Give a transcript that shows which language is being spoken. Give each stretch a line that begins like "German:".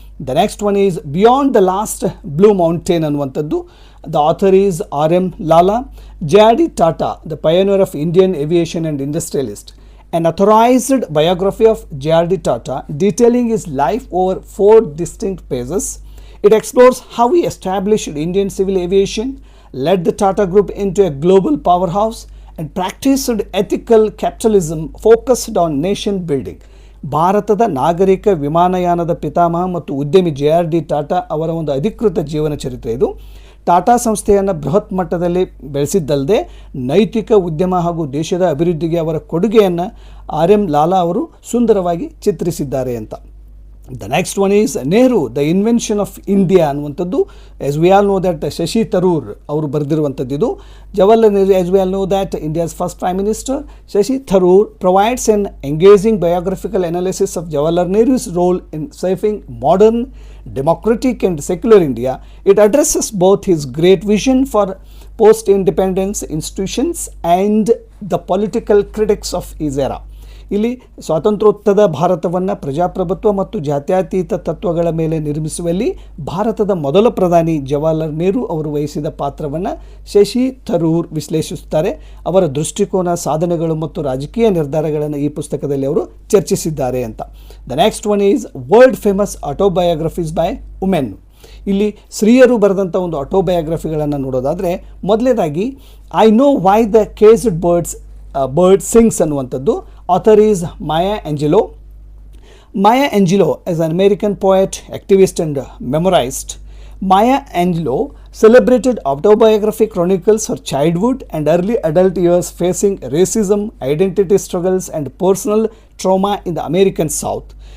English: the next one is beyond the last blue mountain
Kannada: ಅನ್ನುವಂಥದ್ದು.
English: The author is R.M. Lala. J.R.D. Tata, the pioneer of Indian aviation and industrialist. An authorized biography of J.R.D. Tata detailing his life over 4 distinct pages. It explores how he established Indian civil aviation, led the Tata Group into a global powerhouse, and practiced ethical capitalism focused on nation building.
Kannada: ಭಾರತದ ನಾಗರಿಕ ವಿಮಾನಯಾನದ ಪಿತಾಮಹ ಮತ್ತು ಉದ್ಯಮಿ J.R.D. Tata ಅವರ ಒಂದು ಅಧಿಕೃತ ಜೀವನ ಚರಿತ್ರೆ ಇದು. ಟಾಟಾ ಸಂಸ್ಥೆಯನ್ನು ಬೃಹತ್ ಮಟ್ಟದಲ್ಲಿ ಬೆಳೆಸಿದ್ದಲ್ಲದೆ ನೈತಿಕ ಉದ್ಯಮ ಹಾಗೂ ದೇಶದ ಅಭಿವೃದ್ಧಿಗೆ ಅವರ ಕೊಡುಗೆಯನ್ನು R.M. ಲಾಲಾ ಅವರು ಸುಂದರವಾಗಿ ಚಿತ್ರಿಸಿದ್ದಾರೆ ಅಂತ.
English: the next one is Nehru the invention of India
Kannada: ಅನ್ನುವಂಥದ್ದು.
English: as we all know that Shashi Tharoor
Kannada: ಅವರು ಬರೆದಿರುವಂಥದ್ದು ಇದು.
English: Jawaharlal Nehru, as we all know that India's first prime minister. Shashi Tharoor provides an engaging biographical analysis of Jawaharlal Nehru's role in shaping modern, democratic and secular India. It addresses both his great vision for post-independence institutions and the political critics of his era.
Kannada: ಇಲ್ಲಿ ಸ್ವಾತಂತ್ರ್ಯೋತ್ತರ ಭಾರತವನ್ನು ಪ್ರಜಾಪ್ರಭುತ್ವ ಮತ್ತು ಜಾತ್ಯತೀತ ತತ್ವಗಳ ಮೇಲೆ ನಿರ್ಮಿಸುವಲ್ಲಿ ಭಾರತದ ಮೊದಲ ಪ್ರಧಾನಿ ಜವಾಹರ್ಲಾಲ್ ನೆಹರು ಅವರು ವಹಿಸಿದ ಪಾತ್ರವನ್ನು ಶಶಿ ಥರೂರ್ ವಿಶ್ಲೇಷಿಸುತ್ತಾರೆ. ಅವರ ದೃಷ್ಟಿಕೋನ, ಸಾಧನೆಗಳು ಮತ್ತು ರಾಜಕೀಯ ನಿರ್ಧಾರಗಳನ್ನು ಈ ಪುಸ್ತಕದಲ್ಲಿ ಅವರು ಚರ್ಚಿಸಿದ್ದಾರೆ ಅಂತ.
English: The next one is world famous autobiographies by women.
Kannada: ಇಲ್ಲಿ ಸ್ತ್ರೀಯರು ಬರೆದಂಥ ಒಂದು ಆಟೋಬಯೋಗ್ರಫಿಗಳನ್ನು ನೋಡೋದಾದರೆ, ಮೊದಲನೇದಾಗಿ I know why the ಕೇಸ್ಡ್ bird sings ಅನ್ನುವಂಥದ್ದು.
English: Author is Maya Angelou. Maya Angelou is an American poet, activist and memoirist. Maya Angelou celebrated autobiography chronicles her childhood and early adult years facing racism, identity struggles and personal trauma in the American South.